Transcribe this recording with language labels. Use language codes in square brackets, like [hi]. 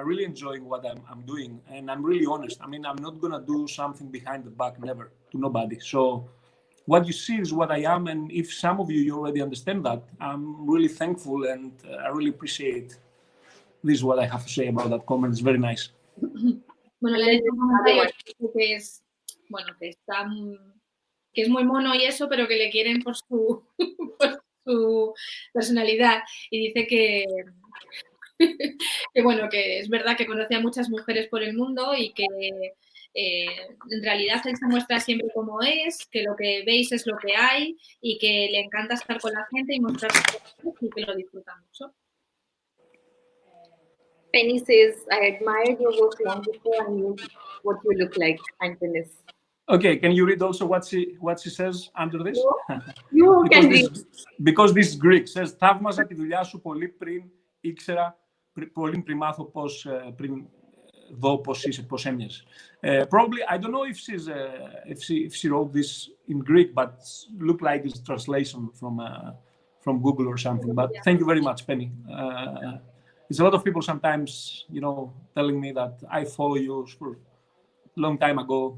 [en] I really enjoy what I'm doing, and I'm really honest. I mean, I'm not gonna do something behind the back, never, to nobody. So what you see is what I am, and if some of you already understand that, I'm really thankful, and I really appreciate. This is what I have to say about that comment. It's very nice. [es] Bueno, le he dicho un comentario que es, bueno, que está, que es muy mono y eso, pero que le quieren por su, por su personalidad. Y dice que bueno, que es verdad que conoce a muchas mujeres por el mundo y que en realidad él se muestra siempre como es, que lo que veis es lo que hay y que le encanta estar con la gente y mostrar y que lo disfruta mucho. [en] Penny says, I admired your work long before I knew what you look like, Antonis. Okay, can you read also what she says under this? You can read. Because this is Greek. Says, [el] θαύμαζα τη δουλειά σου πολύ πριν ήξερα, πολύ πριν μάθω πώς, πριν δω πώς είσαι, πώς έμοιαζε. [en] Probably, I don't know if she wrote this in Greek, but look like it's translation from Google or something. But thank you very much, Penny. It's a lot of people sometimes, you know, telling me that I follow you for a long time ago.